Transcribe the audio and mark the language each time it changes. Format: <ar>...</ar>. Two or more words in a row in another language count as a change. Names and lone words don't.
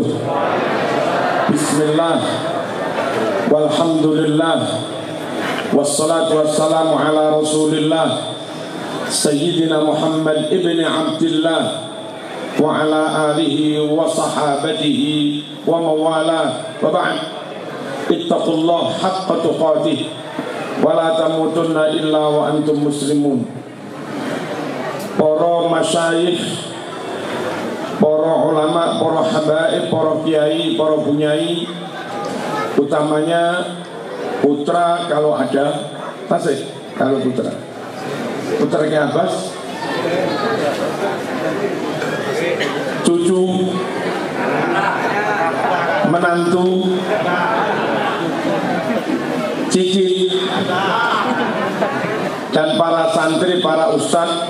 <ar>بسم الله، والحمد لله، والصلاة والسلام على رسول الله سيدنا محمد بن عبد الله وعلى آله وصحابته ومن والاه وبعد. اتقوا الله حق تقاته ولا تموتن إلا وأنتم مسلمون.</ar> <id>Para masyayikh, para ulama, para habaib, para kiai, para bunyai, utamanya putra kalau ada, tasik kalau putra, putranya Abbas, cucu, menantu, cicit, dan para santri, para ustadz.</id>